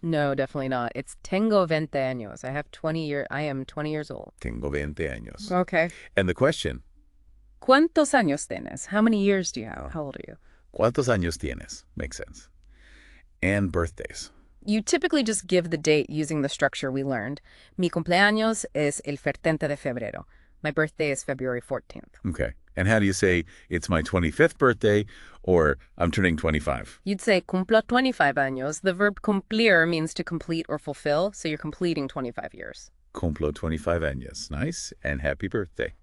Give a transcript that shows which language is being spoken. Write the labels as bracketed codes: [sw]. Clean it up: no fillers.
[en] No, definitely not. It's [es] tengo 20 años. [en] I am 20 years old. [es] Tengo 20 años. [en] Okay. And the question, [es] ¿Cuántos años tienes? [en] How many years do you have? How old are you? [es] ¿Cuántos años tienes? [en] Makes sense. And birthdays. You typically just give the date using the structure we learned. [es] Mi cumpleaños es el 14 de febrero. [en] My birthday is February 14th. Okay. And how do you say, it's my 25th birthday, or I'm turning 25? You'd say [es] cumplo 25 años. [en] The verb cumplir means to complete or fulfill, so you're completing 25 years. [es] Cumplo 25 años. [en] Nice. And happy birthday.